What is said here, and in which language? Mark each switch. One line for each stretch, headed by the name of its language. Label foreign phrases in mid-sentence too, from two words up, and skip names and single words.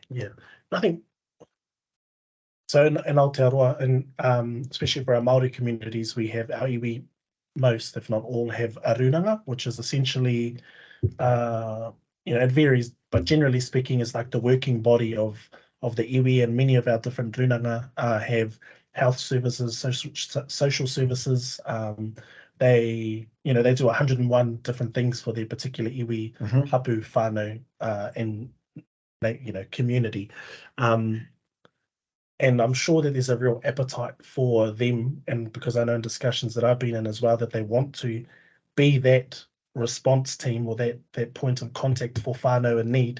English: I think so in Aotearoa, and especially for our Māori communities, we have our iwi, most if not all have a runanga, which is essentially it varies, but generally speaking, is like the working body of the iwi, and many of our different runanga have health services, social services. They do 101 different things for their particular
Māori: iwi, hapu, whānau,
English: and community. And I'm sure that there's a real appetite for them, and because I know in discussions that I've been in as well, that they want to be that response team or that point of contact for whānau in need.